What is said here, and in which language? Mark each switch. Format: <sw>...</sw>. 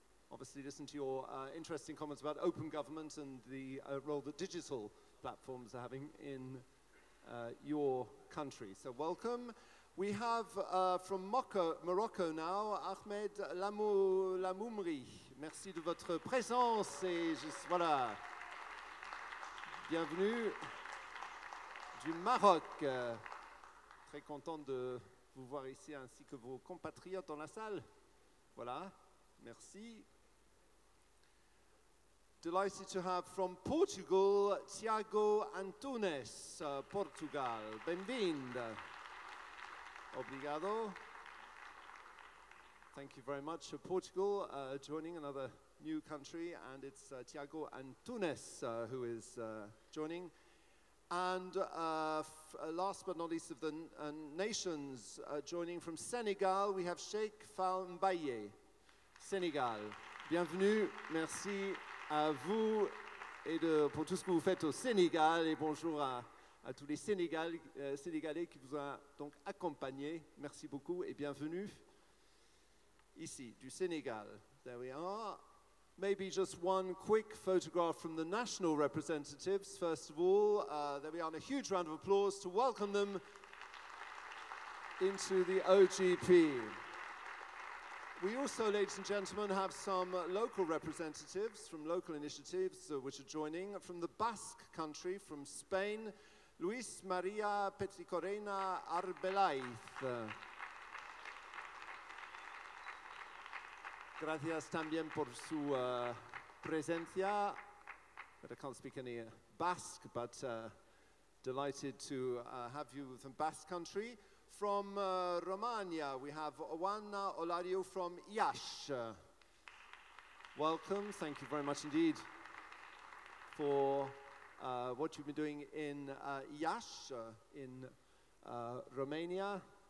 <en>Obviously listen to your interesting comments about open government and the role that digital platforms are having in your country. So welcome. We have from Morocco now, Ahmed Lamoumri.</en> <fr>Merci de votre présence et voilà. Bienvenue du Maroc. Très content de vous voir ici ainsi que vos compatriotes dans la salle. Voilà, merci.</fr> <en>Delighted to have from Portugal, Tiago Antunes, Portugal.</en> <pt>Bem-vindo. Obrigado.</pt> <en>Thank you very much. Portugal joining another new country, and it's Tiago Antunes who is joining. And last but not least of the nations joining from Senegal, we have Sheikh Fall Mbaye, Sénégal.</en> <fr>Bienvenue, merci à vous et pour tout ce que vous faites au Sénégal, et bonjour à tous les Sénégalais qui vous ont donc accompagnés. Merci beaucoup et bienvenue ici, du Sénégal.</fr> <en>There we are. Maybe just one quick photograph from the national representatives. First of all, there we are, and a huge round of applause to welcome them into the OGP. We also, ladies and gentlemen, have some local representatives from local initiatives which are joining. From the Basque country, from Spain, Luis Maria Petricorena Arbelaiz.</en> <es>Gracias también por su presencia.</es> <en>But I can't speak any Basque, but delighted to have you from Basque country. From Romania, we have Oana Olario from Iași. Welcome, thank you very much indeed for what you've been doing in Iași, in Romania.</en>